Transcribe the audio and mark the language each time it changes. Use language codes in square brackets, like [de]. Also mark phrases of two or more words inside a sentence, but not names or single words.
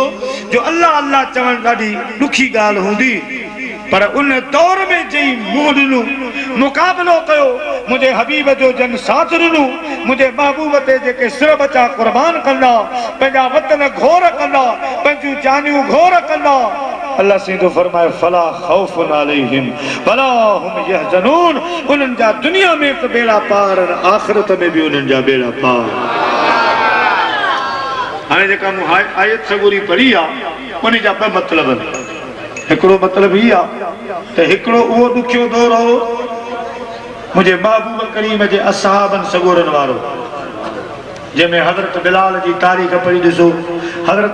[sd] जो अल्लाह अल्लाह चवण ॾाढी ॾुखी ॻाल्हि हूंदी पर उन दौर में जई मुंहुं ॾिनो मुक़ाबिलो कयो मुंहिंजे हबीब जो जन साथ ॾिनो मुंहिंजे महबूब ते जेके सिर बचा क़ुर्बान कंदा पंहिंजा वतन घोर कंदा पंहिंजूं जानियूं घोर कंदा अल्लाह सीधो फरमाए [ar] فلا خوف عليهم ولا هم يحزنون [sd] उन्हनि जा दुनिया में त बेड़ा पार आख़िरत में बि उन्हनि जा बेड़ा पार हाणे जेका मूं आयत सगोरी पढ़ी आहे उन जा ॿ मतिलब आहिनि हिकिड़ो मतिलब ही आहे त हिकिड़ो उहो ॾुखियो दौर हो मुंहिंजे महबूब करीम जे असहाबनि सगोरनि वारो जंहिंमें हज़रत बिलाल जी तारीख़ पढ़ी ॾिसो हज़रत